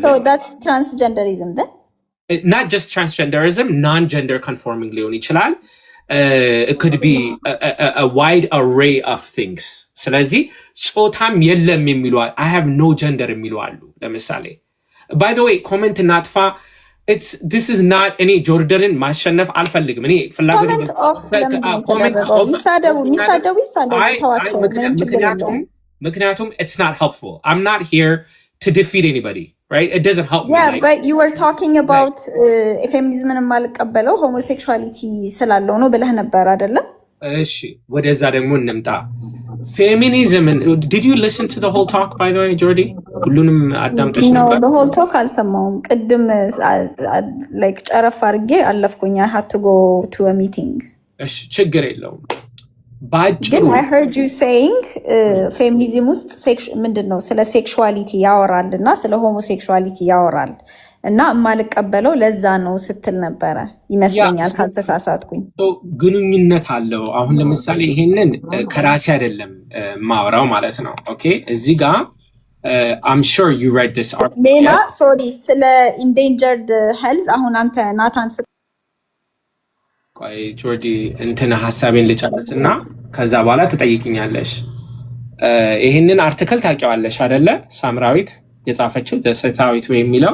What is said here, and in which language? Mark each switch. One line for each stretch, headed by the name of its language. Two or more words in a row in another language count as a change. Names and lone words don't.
English: So that's transgenderism then? Not just transgenderism, non-gender conforming
Amharic: ሊሆን ይችላል።
English: It could be a wide array of things.
Amharic: ስለዚህ ጾታም የለም የሚሉ
English: I have no gender
Amharic: የሚሉ አሉ። ለምሳሌ
English: by the way
Amharic: ኮሜንት እናጥፋ።
English: this is not any
Amharic: ጆርዳንን ማሸነፍ አልፈልግም። እኔ ፍላጎት ምክንያቱም
English: it's not helpful. I'm not here to defeat anybody, right? It doesn't help me. Yeah, but you were talking about feminism
Amharic: ማልቀበለው homosexuality ስላለው ነው ብለህ ነበር አይደለ? እሺ ወደዛ ደግሞ እንምጣ። ፌሚኒዝም
English: did you listen to the whole talk by the way, Jordi?
Amharic: ሁሉንም አዳምጠሽ ነበር?
English: No, the whole talk
Amharic: አልሰማሁም። ቅድም like ጨረፍ አድርጌ አለፍኩኝ።
English: I had to go to a meeting.
Amharic: እሺ ችግር የለውም። ግን
English: I heard you saying
Amharic: ፌሚኒዝም ውስጥ ምንድነው ስለ ሴክሹዋሊቲ ያወራል እና ስለ ሆሞሴክሹዋሊቲ ያወራል እና የማልቀበለው ለዛ ነው ስትል ነበረ ይመስለኛል ካልተሳሳትኩኝ። ግንኙነት አለው። አሁን ለምሳሌ ይሄንን ከራሴ አይደለም ማወራው ማለት ነው። ኦኬ እዚህ ጋር
English: I'm sure you read this article.
Amharic: ሌላ ሶሪ ስለ
English: endangered health
Amharic: አሁን አንተ ናታን ቆይ ጆርዲ እንትን ሐሳቤን ልጨርስና ከዛ በኋላ ትጠይቅኛለሽ። ይሄንን አርቲክል ታውቂዋለሽ አይደለ? ሳምራዊት የጻፈችው ዘሰታዊት ወይ የሚለው